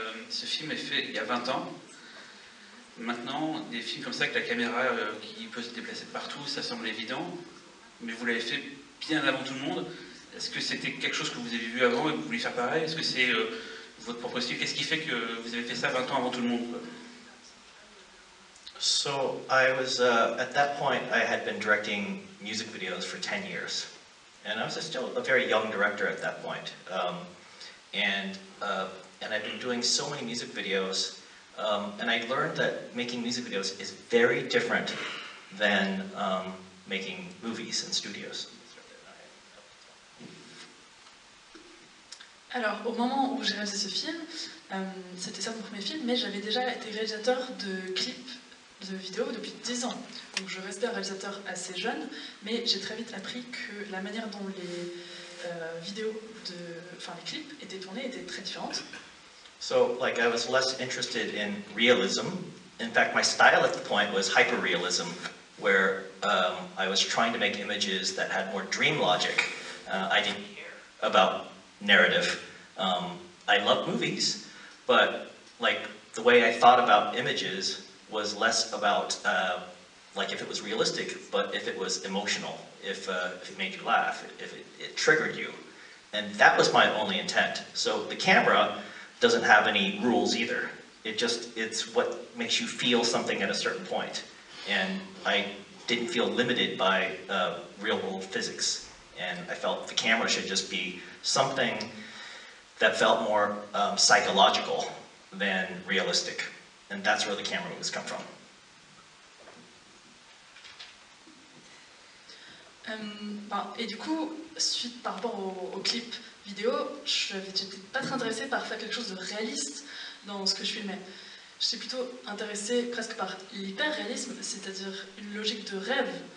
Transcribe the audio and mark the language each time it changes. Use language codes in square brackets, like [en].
[fr] Ce film est fait il y a 20 ans. Maintenant, des films comme ça, avec la caméra qui peut se déplacer de partout, ça semble évident, mais vous l'avez fait bien avant tout le monde. Est-ce que c'était quelque chose que vous avez vu avant et que vous voulez faire pareil? Est-ce que c'est votre propre style? Qu'est-ce qui fait que vous avez fait ça 20 ans avant tout le monde, quoi? [en] So I was, at that point, I had been directing music videos for 10 years. And I was still a very young director at that point. And I'd been doing so many music videos. And I learned that making music videos is very different than making movies in studios. [fr] Alors, au moment où j'ai réalisé ce film, c'était ça mon premier film, mais j'avais déjà été réalisateur de clips de vidéos depuis 10 ans. Donc je restais un réalisateur assez jeune, mais j'ai très vite appris que la manière dont les vidéos, les clips étaient tournés était très différente. [en] So, like, I was less interested in realism. In fact, my style at the point was hyperrealism, where I was trying to make images that had more dream logic. I didn't care about narrative. I love movies, but, like, the way I thought about images was less about, like, if it was realistic, but if it was emotional, if it made you laugh, if it triggered you. And that was my only intent. So the camera doesn't have any rules either. It's what makes you feel something at a certain point. And I didn't feel limited by real world physics. And I felt the camera should just be something that felt more psychological than realistic. And that's where the camera movies come from. [fr] Et du coup, suite par rapport au clip vidéo, j'étais pas très intéressée par faire quelque chose de réaliste dans ce que je filmais. J'étais plutôt intéressée presque par l'hyper-réalisme, c'est-à-dire une logique de rêve.